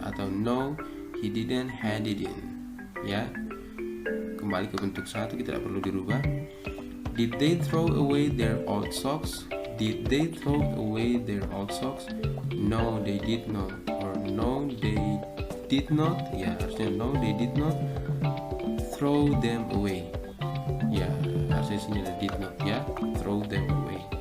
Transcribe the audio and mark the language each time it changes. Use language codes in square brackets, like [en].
[id] Atau [en] no, he didn't hand it in. [id] Ya, kembali ke bentuk satu, kita tidak perlu dirubah. [en] Did they throw away their old socks? Did they throw away their old socks? No, they did not. Or no, they did not. [id] Ya, harusnya [en] no, they did not throw them away. [id] Ya, harusnya sini ada [en] did not ya, throw them away.